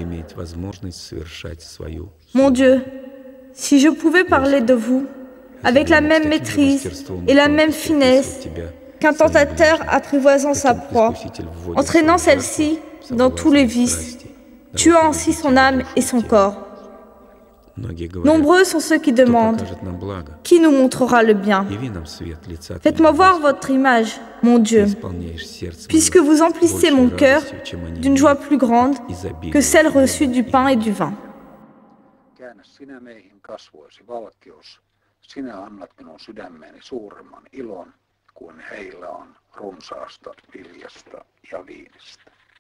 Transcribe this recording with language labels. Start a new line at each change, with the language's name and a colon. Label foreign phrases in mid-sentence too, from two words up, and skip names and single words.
French: Mon Dieu, si je pouvais parler de vous avec la même maîtrise et la même finesse qu'un tentateur apprivoisant sa proie, entraînant celle-ci dans tous les vices, tuant ainsi son âme et son corps. Nombreux sont ceux qui demandent « Qui nous montrera le bien ?» Faites-moi voir votre image, mon Dieu, puisque vous emplissez mon cœur d'une joie plus grande que celle reçue du pain et du vin.
Finnish: Sinä annat minun sydämeeni suuremman ilon kuin heillä on runsaasta viljasta ja viinistä.